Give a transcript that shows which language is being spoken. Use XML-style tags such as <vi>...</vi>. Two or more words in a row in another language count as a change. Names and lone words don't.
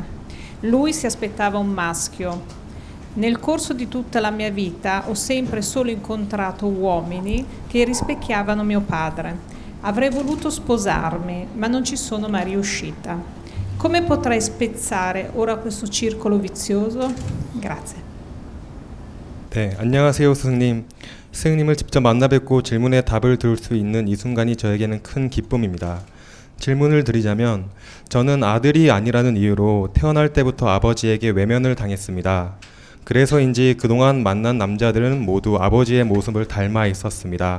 <it>Lui si aspettava un maschio. Nel corso di tutta la mia vita ho sempre solo incontrato uomini che rispecchiavano mio padre. Avrei voluto sposarmi, ma non ci sono mai riuscita. Come potrei spezzare ora questo circolo vizioso? Grazie.</it> <ko>네, 안녕하세요 스승님. 스승님을 직접 만나 뵙고 질문에 답을 들을 수 있는 이 순간이 저에게는 큰 기쁨입니다. 질문을 드리자면 저는 아들이 아니라는 이유로 태어날 때부터 아버지에게 외면을 당했습니다. 그래서인지 그동안 만난 남자들은 모두 아버지의 모습을 닮아 있었습니다.</ko>